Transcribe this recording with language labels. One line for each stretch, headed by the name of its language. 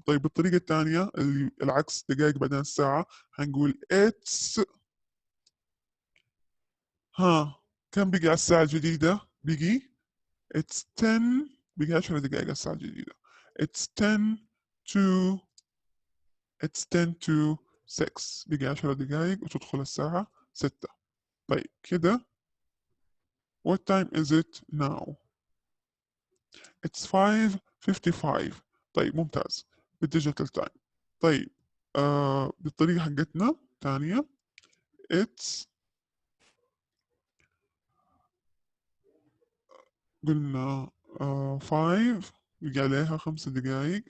Arabic: طيب بالطريقة الثانية اللي العكس دقائق بعدين الساعة هنقول it's كم بقي على الساعة الجديدة؟ بقي it's 10 بقي 10 دقائق على الساعة الجديدة.
English: It's 10 to 6
Arabic: بقي 10 دقائق وتدخل الساعة 6. طيب كده
English: what time is it now? It's 5:55.
Arabic: طيب ممتاز بالديجيتال تايم. طيب بالطريقة حقتنا تانية it's قلنا 5 بقي عليها 5 دقائق.